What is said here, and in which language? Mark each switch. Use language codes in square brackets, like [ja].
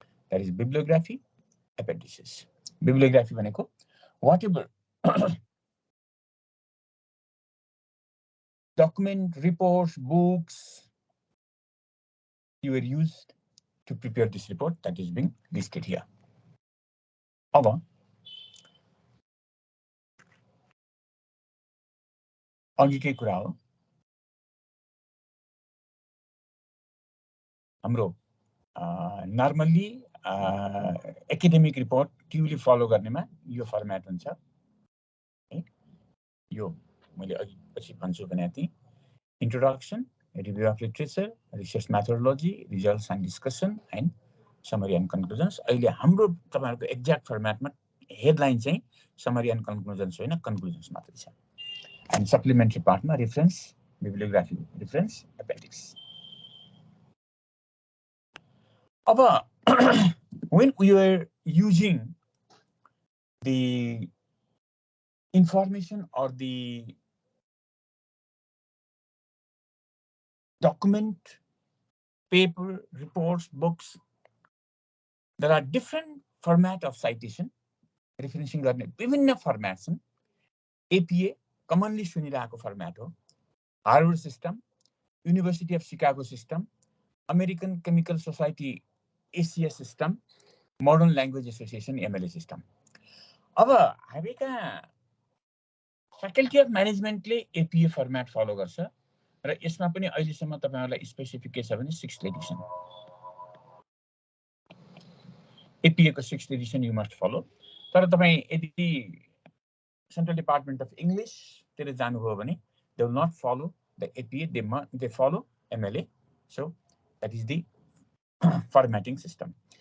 [en] That is bibliography, appendices. Bibliography भनेको whatever document, reports, books you were used to prepare this report that is being listed here. [ne] अब अघिकै कुरा हो, हाम्रो normally academic report ट्युली follow गर्नेमा यो format हुन्छ. यो मैले अघि पछि भन्छु भने चाहिँ [en] introduction, review of literature, research methodology, results and discussion, and summary and conclusions. [ne] अहिले हाम्रो तपाईहरुको एक्ज्याक्ट फर्मेटमा हेडलाइन चाहिँ summary and conclusions होइन, conclusions मात्रै छ. [en] And supplementary पार्टमा reference, bibliography, reference, appendix. अब when we were using the information or the document, paper, reports, books, there are different format of citation, referencing [ne] गर्ने विभिन्न format छन्. APA commonly सुनिरहेको format हो. [en] Harvard system, university of Chicago system, American chemical society ACS system, modern language association MLA system. [ne] अब हामी कहाँ faculty of म्यानेजमेन्टले APA format follow गर्छ र यसमा पनि अहिलेसम्म तपाईहरुलाई स्पेसिफिक के छ भने 6th एडिसन. [en] APA को 6th edition you must follow. [ne] तर तपाई यदि सेन्ट्रल डिपार्टमेन्ट अफ इंग्लिश तिर जानुभयो भने [en] they will not follow the APA, they follow MLA. So that is the formatting system.